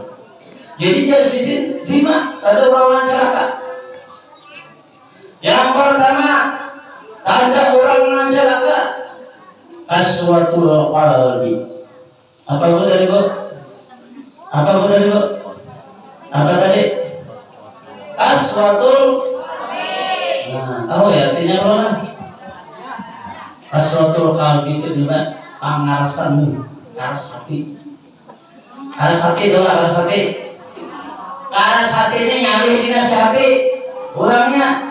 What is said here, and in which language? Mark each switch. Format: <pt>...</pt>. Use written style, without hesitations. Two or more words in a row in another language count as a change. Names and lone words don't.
<id>Jadi jadi 5 ada orang celaka. Yang pertama, tanda orang yang celaka,</id> <ar>قسوة القلب.</ar> <id>Apa itu dari Bu? Apa itu dari Bu? Apa tadi? Qaswatul. Nah, tahu ya artinya apa?</id> <ar>قسوة القلب</ar> <id>itu dimana?</id> <bjn>Pangarasan, karas hati. Karas hati itu karas hati. Karas hati ini ngalih dinasihati orangnya.</bjn>